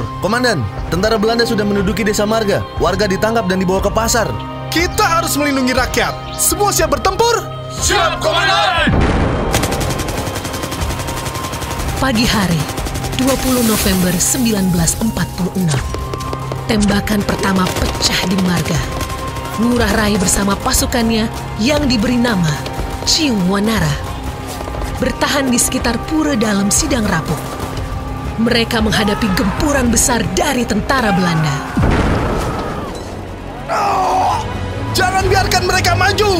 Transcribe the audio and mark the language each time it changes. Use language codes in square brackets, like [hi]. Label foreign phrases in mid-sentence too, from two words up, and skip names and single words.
[id] Komandan, tentara Belanda sudah menduduki desa marga. Warga ditangkap dan dibawa ke pasar. Kita harus melindungi rakyat. Semua siap bertempur? Siap, Komandan! Pagi hari, 20 November 1946, tembakan pertama pecah di marga. Ngurah Rai bersama pasukannya yang diberi nama Ciung Wanara bertahan di sekitar Pura Dalam Sidang Rapuk. Mereka menghadapi gempuran besar dari tentara Belanda. Jangan biarkan mereka maju.